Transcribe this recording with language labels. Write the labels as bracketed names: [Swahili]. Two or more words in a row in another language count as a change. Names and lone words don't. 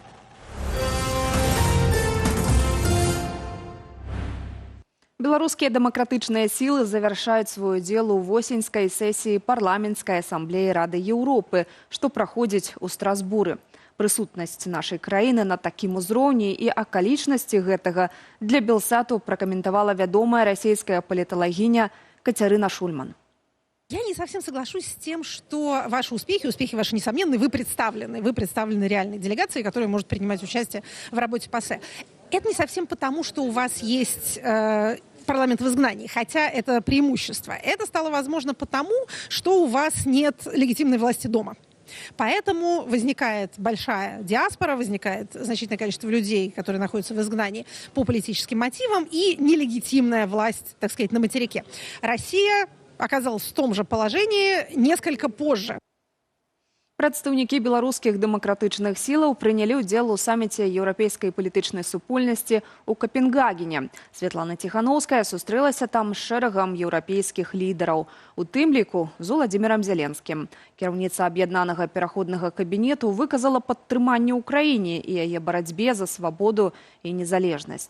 [Belarusian] Беларускія дэмакратычныя сілы завяршаюць сваю дзелу ў восеньскай сесіі парламенцкай асамблеі Рады Еўропы, што праходзіць у Страсбуры. Прысутнасць нашай краіны на такім узроўні і акалічнасці гэтага для Белсату пракаментавала вядомая расійская паліталагіня Кацярына Шульман. [Russian] Я не совсем соглашусь с тем, что ваши успехи ваши несомненные, вы представлены реальной делегацией, которая может принимать участие в работе ПАСЕ. Это не совсем потому, что у вас есть парламент в изгнании, хотя это преимущество. Это стало возможно потому, что у вас нет легитимной власти дома. Поэтому возникает большая диаспора, возникает значительное количество людей, которые находятся в изгнании по политическим мотивам, и нелегитимная власть, так сказать, на материке. Россия оказалась в том же положении несколько позже. [Belarusian] Прадстаўнікі беларускіх дэмакратычных сілаў прынялі ўдзел у саміце еўрапейскай палітычнай супольнасці ў Капенгагене. Святлана Ціхановская сустрэлася там з шэрагам еўрапейскіх лідараў, у тым ліку з Уладзімірам Зеленскім. Кіраўніца аб'яднанага пераходнага кабінету выказала падтрыманне ўкраіне і яе барацьбе за свабоду і незалежнасць.